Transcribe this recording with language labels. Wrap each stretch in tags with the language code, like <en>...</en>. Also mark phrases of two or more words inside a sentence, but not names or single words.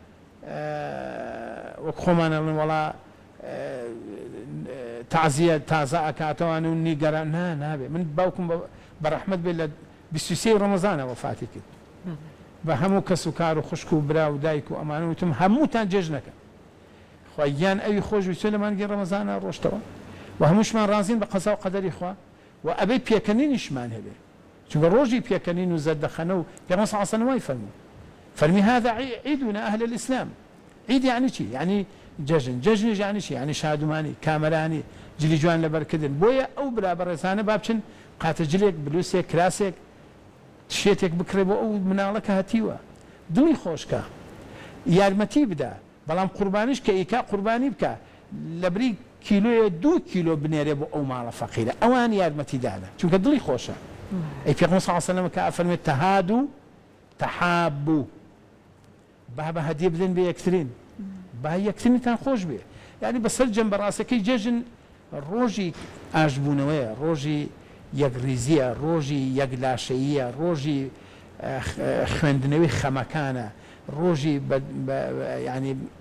<ckb>وەک خۆمانە بڵێن وەڵا تعزیە تازە ئەکاتەوان و نیگەران نابێ من باوکم بە ڕەحمەت بێت لە 23 ڕەمەزانە وەفاتی کرد بە هەموو کەس و کار و خوشک و برا و دایک و ئەمانە وتم هەمووتان جێژنەکە خوا گیان ئەوی خۆش ویسێ لە مانگی ڕەمەزانە ڕۆشتەوە و هەمووشمان ڕازین بە قەزا و قەدەری خوا و ئەبێ پێکەنینیشمان هەبێ چونکە ڕۆژی پێکەنین و زەردەخەنە و پێغەمبەر</ckb> <ar>صلی الله عليه وسلم</ar> <ckb>وای فەرمی</ckb> <ar>هذا عيدنا أهل الإسلام عيد يعني شي يعني</ar> <ckb>جژن يعني شي يعني شادوماني كامراني جلی جوان لەبەرکردن بۆیە ئەو برا بەڕێزانە با بچن قاتەجلێک بلووسێک کراسێک شێتێک بکڕێ بۆ ئەو مناڵەکە هەتیوە دڵی خۆشکە یارمەتی بدە بەڵام قوربانیش کە ئیکا قوربانی بکە لە بری کیلۆیە 2 کیلۆ بنێرێ بۆ ئەو ماڵە فەقیرە ئەوان یارمەتی دادا چونکە دڵی خۆشە ئەی پێغەمبەر</ckb> <ar>صلی الله عليه وسلم</ar> <ckb>کە ئەفەرمێت</ckb> <ar>تەهادوا تەحابوا</ar> <ckb>با بە هەدیە بدەن بە یەکترین با یەکترینتان خۆش بێ یعنی بەسەر جەمبەڕاستەکەی جێژن ڕۆژی ئاشبوونەوەیە ڕۆژی یەکریزیە ڕۆژی یەکلاشەییە ڕۆژی خوێندنەوەی خەمەکانە ڕۆژی ینی</ckb>